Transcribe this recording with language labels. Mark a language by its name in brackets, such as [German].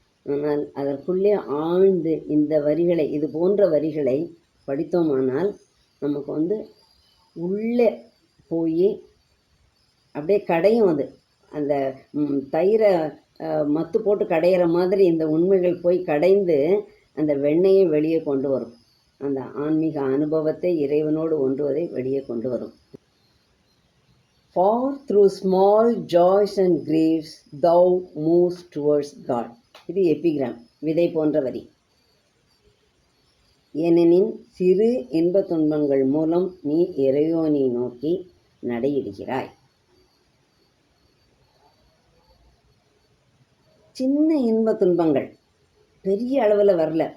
[Tamil] ஆனால் அதற்குள்ளே ஆழ்ந்து இந்த வரிகளை, இது போன்ற வரிகளை படித்தோமானால் நமக்கு உள்ளே போய் அப்படியே கடையும். அது அந்த தயிரை மத்து போட்டு கடையிற மாதிரி இந்த உண்மைகள் போய் கடைந்து அந்த வெண்ணெயை வெளியே கொண்டு வரும். அந்த ஆன்மீக அனுபவத்தை இறைவனோடு ஒன்றுவதை வெளியே கொண்டு வரும். [English] For through small joys and griefs thou moves towards God. [Tamil] இது எபிகிராம், விதை போன்ற வரி. ஏனெனின் சிறு இன்ப துன்பங்கள் மூலம் நீ இறைவனை நோக்கி நடையிடுகிறாய். சின்ன இன்ப துன்பங்கள் பெரிய அளவில் வரல.